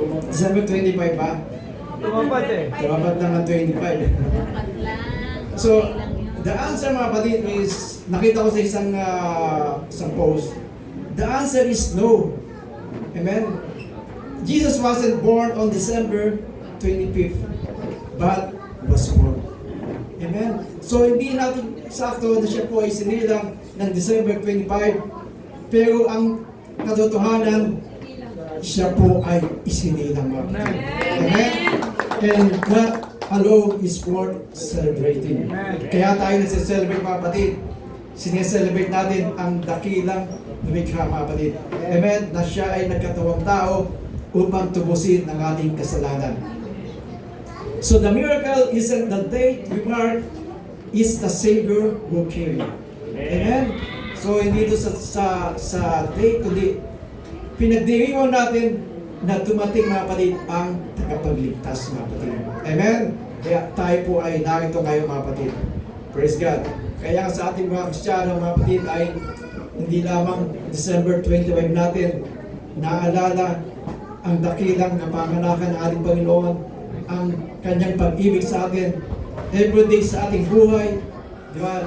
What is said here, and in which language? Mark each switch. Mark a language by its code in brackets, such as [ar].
[tl] December 25 ba? Tumapat eh. Tumapat lang ang 25. [en] So, the answer [tl] mga kapatid [en] is, [tl] nakita ko sa isang post, [en] the answer is no. Amen? Jesus wasn't born on December 25th, but was born. Amen? [tl] So, hindi natin sakto na siya po ay sinilang ng December 25, pero ang katotohanan, siya po ay isinilang. Amen? [en] And that alone is worth celebrating. [tl] Kaya tayo nagse-celebrate mga kapatid. Sineselebrate natin ang dakilang lumikha mga kapatid. Amen? Na siya ay nagkatawang tao upang tubusin ang ating kasalanan. [en] So the miracle isn't the date we mark, is the Savior who came. Amen? [tl] So hindi ito sa date, kundi pinagdiriwang natin na dumating mga kapatid ang tagapagligtas mga kapatid. Amen? Kaya tayo po ay narito ngayon mga kapatid. Praise God. Kaya sa ating mga Kristiyano mga kapatid ay hindi lamang December 25 natin naalala ang dakilang napanganakan ng ating Panginoon, ang kanyang pag-ibig sa atin everyday sa ating buhay. Diba?